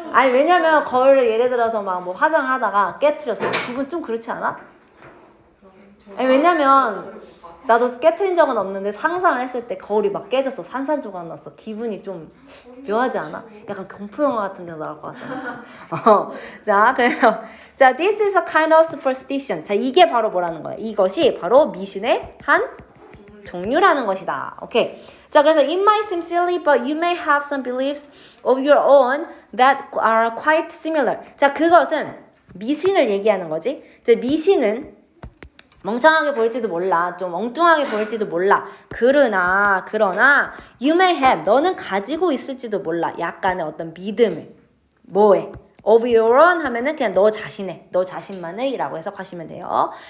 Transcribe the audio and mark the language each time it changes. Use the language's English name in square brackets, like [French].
[Korean] 왜냐면 거울을 예를 들어서 막 뭐 화장을 하다가 깨트렸어. 기분 좀 그렇지 않아? 왜냐면 나도 깨트린 적은 없는데 상상을 했을 때 거울이 막 깨졌어. 산산조각 났어. 기분이 좀 묘하지 않아? 약간 공포영화 같은 데서 나올 것 같잖아. 자, 그래서 자, [English] this is a kind of superstition. [Korean] 자, 이게 바로 뭐라는 거야? 이것이 바로 미신의 한 종류라는 것이다. 오케이. 자, 그래서 [English] it might seem silly, but you may have some beliefs of your own that are quite similar. [Korean] 자, 그것은 미신을 얘기하는 거지. 자, 미신은 멍청하게 보일지도 몰라. 좀 엉뚱하게 보일지도 몰라. 그러나 [English] you may have [Korean] 너는 가지고 있을지도 몰라. 약간의 어떤 믿음을. 뭐에? [English] of your own [Korean] 하면은 그냥 너 자신만의 라고 해석하시면 돼요.